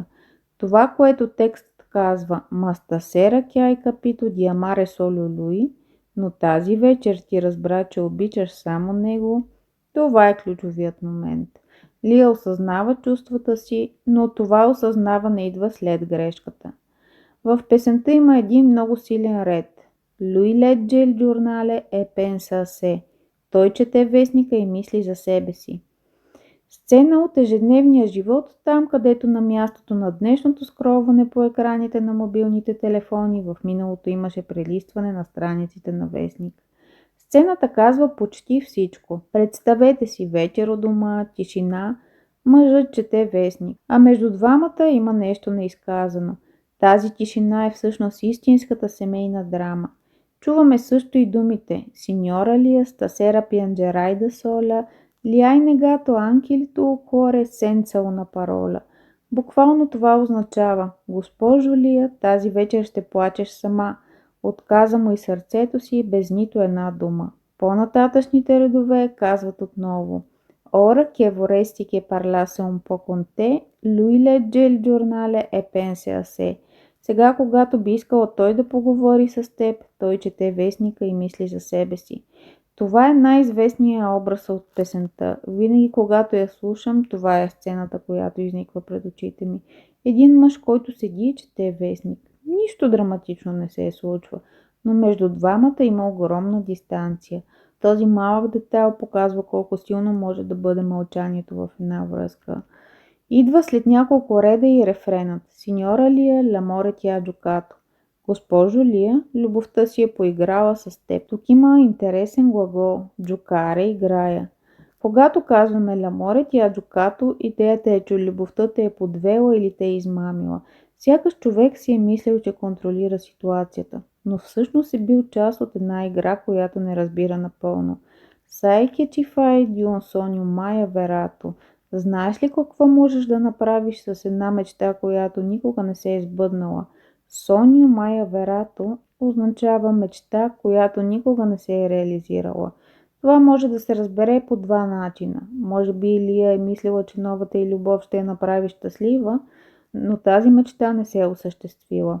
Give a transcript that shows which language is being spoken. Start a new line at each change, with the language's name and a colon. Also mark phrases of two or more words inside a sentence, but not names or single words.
Bulgarian: Това, което текстът казва
Italian: «ma stasera hai capito di amare solo lui»,
Bulgarian: но тази вечер ти разбра, че обичаш само него, това е ключовият момент. Лия осъзнава чувствата си, но това осъзнаване идва след грешката. В песента има един много силен ред.
Italian: Lui legge il giornale e pensa a sé.
Bulgarian: Той чете вестника и мисли за себе си. Сцена от ежедневния живот, там където на мястото на днешното скролване по екраните на мобилните телефони в миналото имаше прелистване на страниците на вестник. Сцената казва почти всичко. Представете си вечер у дома, тишина, мъжът чете вестник, а между двамата има нещо неизказано. Тази тишина е всъщност истинската семейна драма. Чуваме също и думите
Italian: «Signora Lia stasera piangerai da sola», «Li hai negato anche il tuo cuore senza una parola».
Bulgarian: Буквално това означава «Госпожо Лия, тази вечер ще плачеш сама». Отказа му и сърцето си без нито една дума. По-нататъчните редове казват отново
Italian: Ora che vorresti che parlasse un po' con te, lui legge il giornale e pensa a sé.
Bulgarian: Сега, когато би искала той да поговори с теб, той чете вестника и мисли за себе си. Това е най-известният образ от песента. Винаги, когато я слушам, това е сцената, която изниква пред очите ми. Един мъж, който седи и чете вестник. Нищо драматично не се случва, но между двамата има огромна дистанция. Този малък детайл показва колко силно може да бъде мълчанието в една връзка. Идва след няколко реда и рефренът.
Italian: Signora Lia, l'amore ti ha giocato.
Bulgarian: Госпожо Лия, любовта си е поиграла с теб. Тук има интересен глагол. Giocare, играя. Когато казваме
Italian: l'amore ti ha giocato,
Bulgarian: идеята е, че любовта те е подвела или те е измамила. Сякаш човек си е мислил, че контролира ситуацията, но всъщност е бил част от една игра, която не разбира напълно.
Italian: Sai che ci fai di un sogno mai avverato.
Bulgarian: Знаеш ли какво можеш да направиш с една мечта, която никога не се е сбъднала?
Italian: sogno mai avverato
Bulgarian: означава мечта, която никога не се е реализирала. Това може да се разбере по два начина. Може би Лия е мислила, че новата й любов ще я направи щастлива, но тази мечта не се е осъществила.